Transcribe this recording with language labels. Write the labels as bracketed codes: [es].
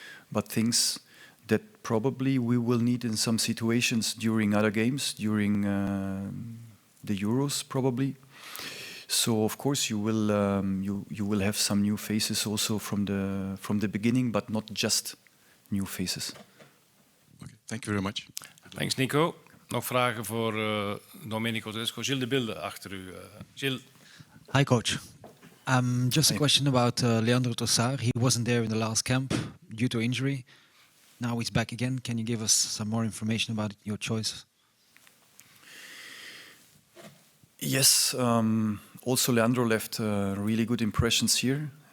[en] But things that probably we will need in some situations during other games, during the Euros probably. So of course you will have some new faces also from the beginning, but not just new faces. Okay, thank you very much. Thanks, Nico. [nl] Nog vragen voor Domenico Tedesco. Gilles de Bilde achter u. Gilles. [en] Hi, coach. Just a question about Leandro Trossard. He wasn't there in the last camp due to injury. now he's back again. Can you give us some more information about your choice? Yes, also Leandro left really good impressions here.